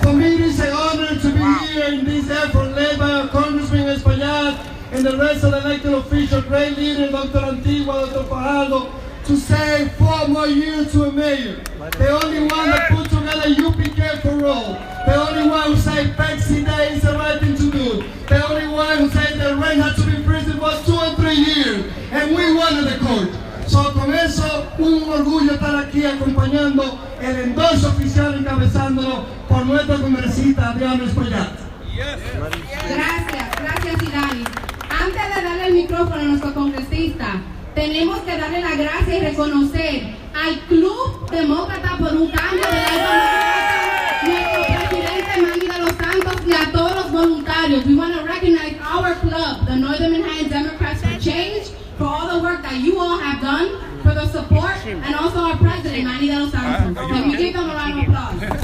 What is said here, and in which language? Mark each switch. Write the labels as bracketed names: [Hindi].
[English] For me, it is an honor to be here in this effort led by our Congressman Espaillat and the rest of the elected officials, great leader, Dr. Antigua, Dr. Fajardo, to say 4 more years to a mayor. The only one that put together UPK for all. The only one who said Pepsi Day is the right thing to do. The only one who said that Ray had to be in prison for 2 and 3 years. And we won the court. [Spanish] So con eso, un orgullo estar aquí acompañando el endoso oficial encabezándolo por nuestro congresista Adrián Espaillat. Gracias Idanis. Antes de darle el micrófono a nuestro congresista, tenemos que darle las gracias y reconocer al Club Demócrata por un Cambio de la nuestro presidente Manny de los Santos y a todos los voluntarios. [English] We want to recognize our club, the Northern Manhattan Democrats for Change, for all the work that you all have done, for the support, and also our president, Manny de los Santos. Can we give them a round of applause?